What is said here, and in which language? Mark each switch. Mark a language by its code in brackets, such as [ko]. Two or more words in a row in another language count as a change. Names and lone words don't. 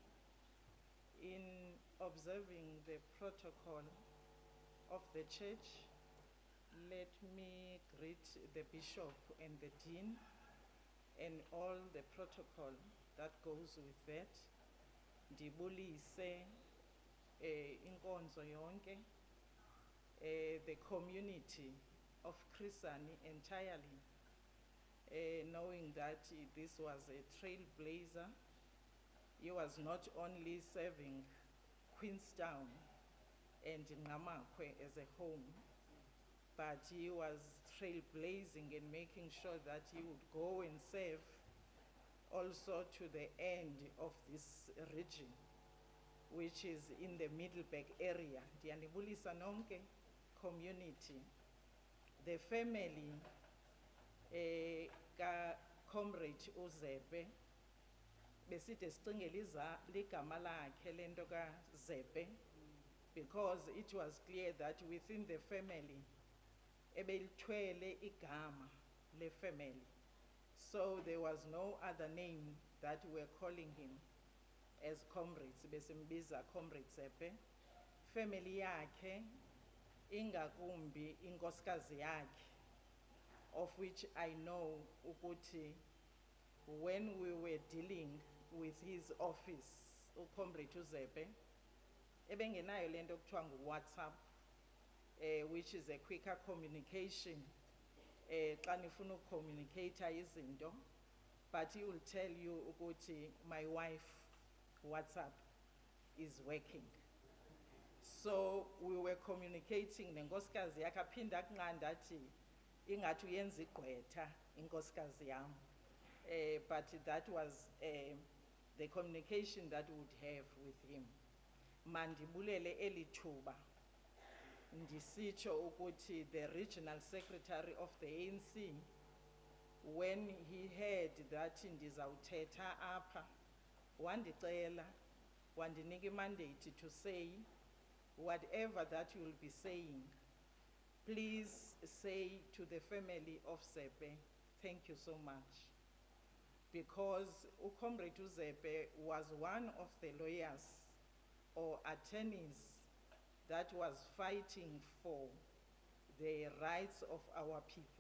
[en] In observing the protocol of the church, let me greet the bishop and the dean and all the protocol that goes with that. [xh] Ndibulise inkonzo yonke, [en] the community of Chrisani entirely, knowing that this was a trailblazer. He was not only serving Queenstown and Nqamakwe as a home, but he was trailblazing and making sure that he would go and serve also to the end of this region, which is in the Middleburg area. [xh] Ndiyanibulisa nonke [en] community, the family [xh] ka Comrade uZepe, beside sicingela ligama lakhe lento ka Zepe, [en] because it was clear that within the family [xh] ebelithwele igama le [en] family, so there was no other name that we're calling him as comrades. [xh] Besimbiza Comrade Zepe. Family yakhe, ingakumbi inkosikazi yakhe, [en] of which I know ukuthi when we were dealing with his office, [xh] uComrade uZepe, ebengenayo lento okuthiwa ngu-WhatsApp, [en] which is a quicker communication [xh] xa nifuna ukucommunicate izinto, [en] but he will tell you ukuthi my wife WhatsApp is working. So we were communicating [xh] nenkosikazi yakhe aphinda akunqanda athi ingathi uyenza igqwetha inkosikazi yam. [en] But that was the communication that we would have with him. [xh] Mandibulele elithuba ndisitsho ukuthi [en] the regional secretary of the ANC, when he heard that [xh] ndizawuthetha apha, wandicela wandinika [en] mandate to say whatever that you will be saying, please say to the family of Zepe, thank you so much. Because Comrade Zepe was one of the lawyers or attorneys that was fighting for the rights of our people.